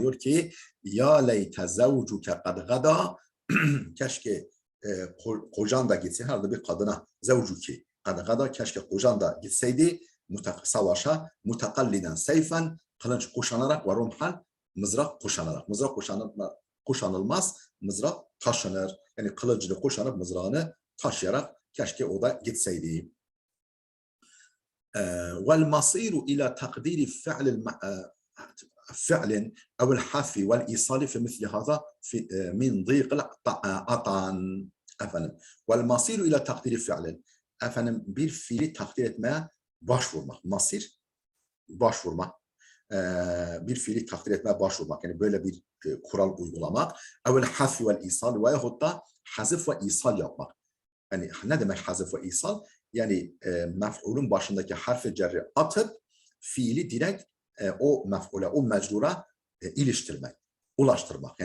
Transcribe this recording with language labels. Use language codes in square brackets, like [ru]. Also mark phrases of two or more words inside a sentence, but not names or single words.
[tr] Diyor ki [ar] يا ليت زوجك قد غدا [tr] keşke kocan da gitse herhalde bir kadına [ar] زوجك قد غدا [tr] keşke kocan da gitseydi savaşa [ar] متقلدا سيفا [tr] kılıç kuşanarak ve rumhan mızrak kuşanarak. Mızrak kuşanılmaz, mızrak taşınır. Yani kılıcını kuşanıp mızrağını taşıyarak keşke o da gitseydi. [ar] والمصير إلى تقدير فعل أو الحذف والإيصال في مثل هذا من ضيق العطان efendim. والمصير إلى تقدير فعل [tr] efendim bir fiili takdir etmeye başvurmak. Masir başvurmak. Bir fiili takdir etmeye başvurmak. Yani böyle bir kural uygulamak. [ar] أو الحذف والإيصال [tr] veyahut da [ar] الحذف والإيصال [tr] yapmak. Yani ne demek [ar] الحذف والإيصال? [tr] Yani mef'ulun başındaki harf-i cerri atıp fiili direkt o mef'ule, o mecrura iliştirmek, ulaştırmak.